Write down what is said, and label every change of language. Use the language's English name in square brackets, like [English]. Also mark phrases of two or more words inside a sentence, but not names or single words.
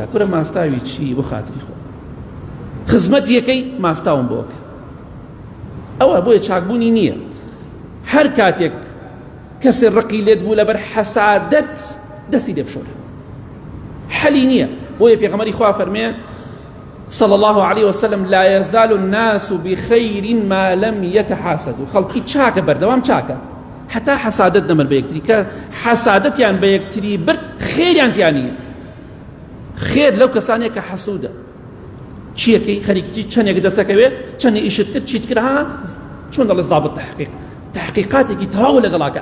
[Central Kurdish] کورە ماستاوی چی؟ بۆ خاتری خۆ خزمەت یەکەی ماستاوم بۆکە. ئەوە بۆیە چاکبوونی نییە. هەر کاتێک کەسێ ڕقی لێت بوو لەبەر حەسادەت دەستی لێ بشۆرە، حەلی نییە. بۆیە پێغەمبەری خوا فەرمێ [Arabic] صلى الله عليه وسلم لا يزال الناس بخير ما لم يتحاسدوا. [Central Kurdish] خەڵکی چاکە بەردەوام چاکە حتا حەسادەت نەمەر بە یەکتری، کە حەسادەتیان بە یەکتری برد خێریان تیان نییە. خێر لەو کەسانێک کە حەسوودە چیەکەی خەریکی چەندێک دەسەکەوێ چەندی ئیشت کرد چیت کرد ها چۆن دەڵێ زابط تحقیقاتێکی تەواو لەگەڵاکە.